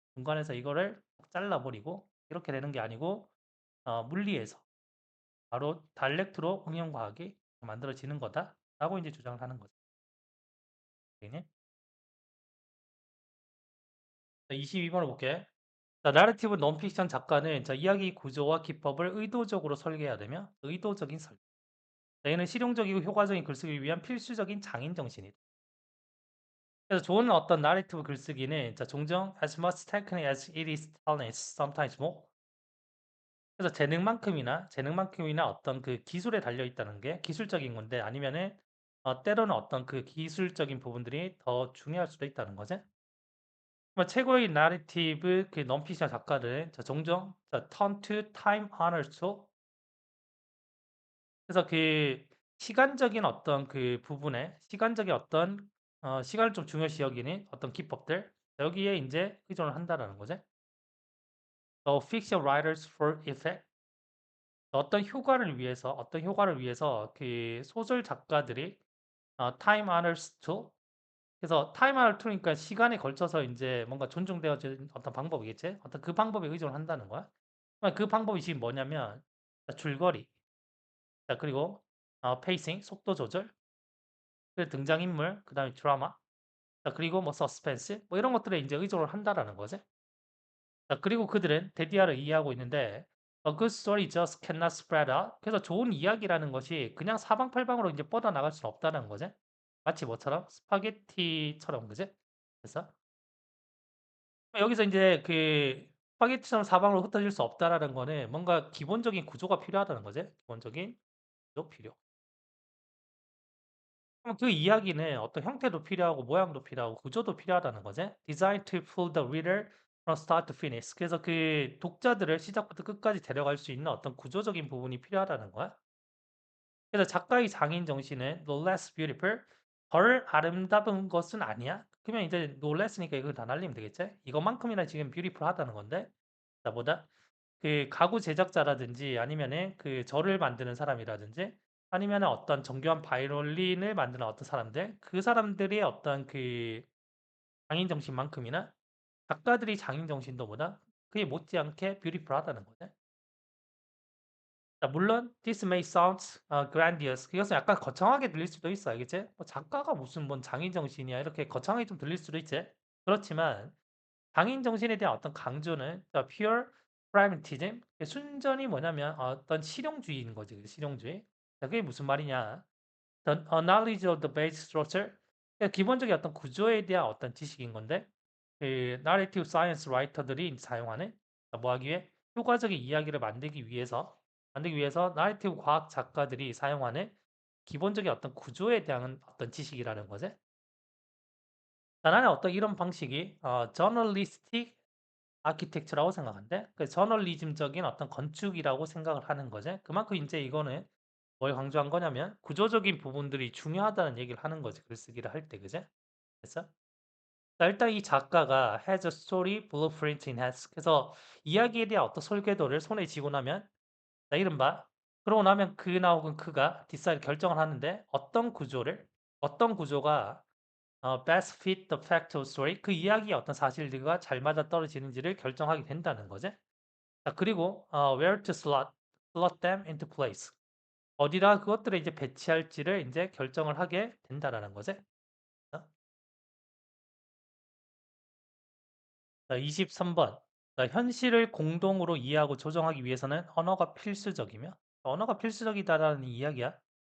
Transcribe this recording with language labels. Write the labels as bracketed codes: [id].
[ko] 중간에서 이거를 잘라버리고 이렇게 되는 게 아니고 물리에서 바로 다이렉트로 응용과학이 만들어지는 거다라고 이제 주장을 하는 거죠. 네. 22번을 볼게. 자, 나레티브 논픽션 작가는 자, 이야기 구조와 기법을 의도적으로 설계해야 되며 의도적인 설계. 자, 얘는 실용적이고 효과적인 글쓰기를 위한 필수적인 장인 정신이다. 그래서 좋은 어떤 나레티브 글쓰기는 자, 종종 [en] as much technique as it is talent, sometimes more. [ko] 그래서 재능만큼이나 어떤 그 기술에 달려 있다는 게 기술적인 건데 아니면은 때로는 어떤 그 기술적인 부분들이 더 중요할 수도 있다는 거지. 최고의 나레티브 그 non-fictional 작가를 종종 [en] turn to time honored tool. [ko] 그래서 그 시간적인 어떤 그 부분에 시간적인 어떤 시간을 좀 중요시 여기는 어떤 기법들 여기에 인제 의존을 한다라는 거지. [en] The fiction writers for effect [ko] 어떤 효과를 위해서 그 소설 작가들이 [en] time honored tool [ko] 그래서 time honored tool이니까 시간에 걸쳐서 인제 뭔가 존중되어진 어떤 방법이겠지? 어떤 그 방법에 의존을 한다는 거야. 그러니까 그 방법이 지금 뭐냐면 줄거리 그리고 pacing 속도 조절 그리고 등장인물 그다음에 드라마 그리고 뭐 서스펜스 뭐 이런 것들에 인제 의존을 한다라는 거지. 그리고 그들은 대디아를 이해하고 있는데 [en] "A good story just cannot spread out." [ko] 그래서 좋은 이야기라는 것이 그냥 사방팔방으로 인제 뻗어나갈 수는 없다는 거지. 마치 뭐처럼? 스파게티처럼 그지? 그래서 여기서 인제 그 스파게티처럼 사방으로 흩어질 수 없다라는 거는 뭔가 기본적인 구조가 필요하다는 거지. 기본적인 구조 필요. 그럼 그 이야기는 어떤 형태도 필요하고 모양도 필요하고 구조도 필요하다는 거지. [en] Designed to pull the reader from start to finish. [ko] 그래서 그 독자들을 시작부터 끝까지 데려갈 수 있는 어떤 구조적인 부분이 필요하다는 거야. 그래서 작가의 장인 정신은 [en] no less beautiful, [ko] 덜 아름다운 것은 아니야. 그러면 이제 no less니까 이걸 다 날리면 되겠지? 이것만큼이나 지금 beautiful하다는 건데 나보다 그 가구 제작자라든지 아니면은 그 절을 만드는 사람이라든지 아니면은 어떤 정교한 바이올린을 만드는 어떤 사람들 그 사람들의 어떤 그 장인 정신만큼이나 작가들이 장인 정신도보다 그게 못지않게 뷰티풀하다는 거죠. 물론 [en] this may sound grandiose [ko] 그것은 약간 거창하게 들릴 수도 있어 알겠지? 뭐 작가가 무슨 뭔 장인 정신이야 이렇게 거창하게 좀 들릴 수도 있지. 그렇지만 장인 정신에 대한 어떤 강조는 [en] pure pragmatism [ko] 순전히 뭐냐면 어떤 실용주의인 거지. 실용주의. 자, 그게 무슨 말이냐? [en] The knowledge of the basic structure. [ko] 그러니까 기본적인 어떤 구조에 대한 어떤 지식인 건데 그 narrative science 라이터들이 사용하는 뭐 하기 위해 효과적인 이야기를 만들기 위해서 narrative 과학 작가들이 사용하는 기본적인 어떤 구조에 대한 어떤 지식이라는 거지. 나는 어떤 이런 방식이 journalistic 아키텍처라고 생각한대. 그 저널리즘적인 어떤 건축이라고 생각을 하는 거지. 그만큼 인제 이거는 뭘 강조한 거냐면 구조적인 부분들이 중요하다는 얘기를 하는 거지, 글쓰기를 할 때. 그지? 됐어? 자 일단 이 작가가 [en] has a story blueprint in hands. [ko] 그래서 이야기에 대한 어떤 설계도를 손에 쥐고 나면 자 이른바 그러고 나면 그나 혹은 그가 decide 결정을 하는데 어떤 구조가 [en] best fit the factual story [ko] 그 이야기의 어떤 사실들과 잘 맞아떨어지는지를 결정하게 된다는 거지. [en] 자 그리고 where to slot them into place. [ko] 어디다 그것들을 이제 배치할지를 인제 결정을 하게 된다라는 거지. 어? 자 23 번. 자 현실을 공동으로 이해하고 조정하기 위해서는 언어가 필수적이며 언어가 필수적이다라는 이야기야.